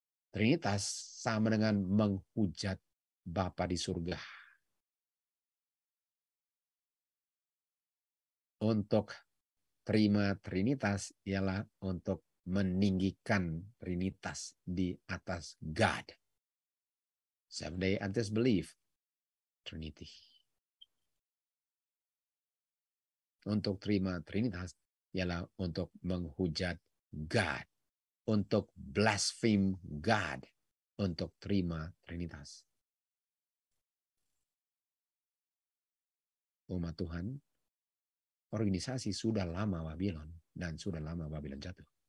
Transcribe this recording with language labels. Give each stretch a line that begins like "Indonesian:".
Indonesian: Trinitas sama dengan menghujat Bapa di surga. Untuk terima Trinitas ialah untuk meninggikan Trinitas di atas God.
English: Seventh-day Adventist believe Trinity.
Indonesian: Untuk terima Trinitas ialah untuk menghujat God. Untuk
English: blaspheme
Indonesian: God. Untuk terima Trinitas. Umat Tuhan, organisasi sudah lama Babylon dan sudah lama Babylon jatuh.